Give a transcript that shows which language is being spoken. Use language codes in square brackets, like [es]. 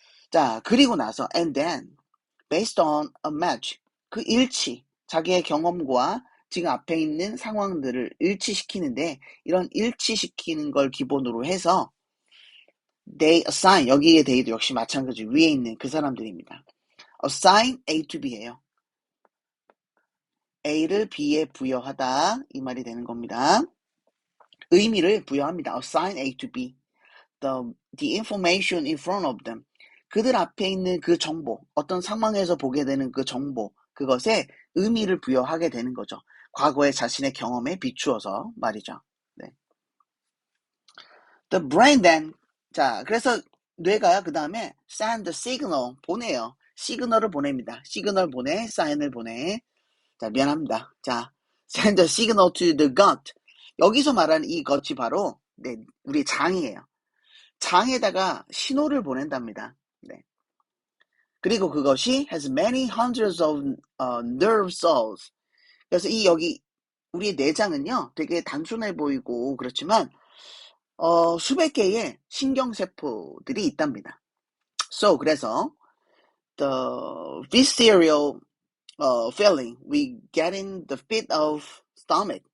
[ko] 자, 그리고 나서, [en] and then, based on a match, [ko] 그 자기의 경험과 지금 앞에 있는 상황들을 일치시키는데, 이런 일치시키는 걸 기본으로 해서, [en] they assign, [ko] 여기에 they도 역시 마찬가지 위에 있는 그 사람들입니다. assign A to B예요. A를 B에 부여하다 이 말이 되는 겁니다. 의미를 부여합니다. [en] Assign A to B. The information in front of them. [ko] 그들 앞에 있는 그 정보, 어떤 상황에서 보게 되는 그 정보, 그것에 의미를 부여하게 되는 거죠. 과거의 자신의 경험에 비추어서 말이죠. 네. [en] The brain then, [ko] 자, 그래서 뇌가요, 그 다음에 [en] send the signal, [ko] 보내요. 시그널을 보냅니다. 시그널 보내, 사인을 보내. 자, 미안합니다. 자, [en] send the signal to the gut. [ko] 여기서 말하는 이 것이 바로, 네, 우리 장이에요. 장에다가 신호를 보낸답니다. 네. 그리고 그것이 [en] has many hundreds of nerve cells. [ko] 그래서 이 여기 우리의 내장은요, 되게 단순해 보이고 그렇지만 수백 개의 신경세포들이 있답니다. [en] So [ko] 그래서 [en] the visceral feeling we get in the pit of stomach.